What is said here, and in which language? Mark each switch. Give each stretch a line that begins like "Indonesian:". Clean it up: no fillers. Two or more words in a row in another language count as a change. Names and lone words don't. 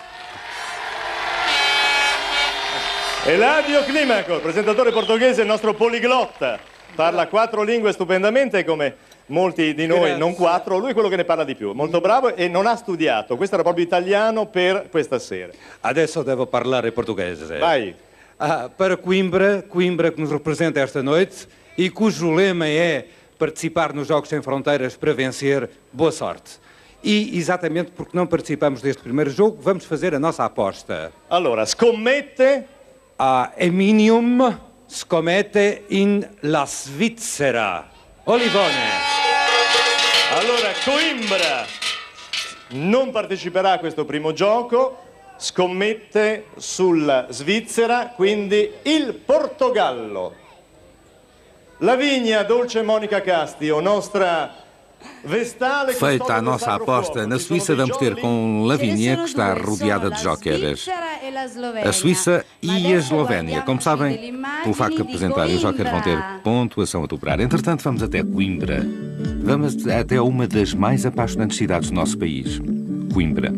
Italian: Eladio Climaco, il presentatore portoghese, il nostro poliglotta, parla 4 lingue stupendamente come molti di noi, non 4, lui è quello che ne parla di più, molto bravo e non ha studiato, questo era proprio italiano per questa sera. Adesso devo parlare portoghese. Vai.
Portuguese: Para Coimbra que nos representa esta noite e cujo lema é participar nos Jogos Sem Fronteiras para vencer, boa sorte. E, exatamente porque não participamos deste primeiro jogo, vamos fazer a nossa aposta.
Italian: Allora, scommette? Eminium scommette in la Svizzera. Olivone. Allora, Coimbra non parteciperà a questo primo gioco, scommette sulla Svizzera, quindi il Portogallo. Lavínia, Dolce Mónica Castio, nostra Vestale.
Portuguese: Feita a nossa aposta, na Suíça vamos ter com Lavínia, que está rodeada de jóqueres, a Suíça e a Eslovénia. Como sabem, pelo facto de apresentarem os jóqueres vão ter pontuação a dobrar. Entretanto, vamos até Coimbra. Vamos até uma das mais apaixonantes cidades do nosso país, Coimbra.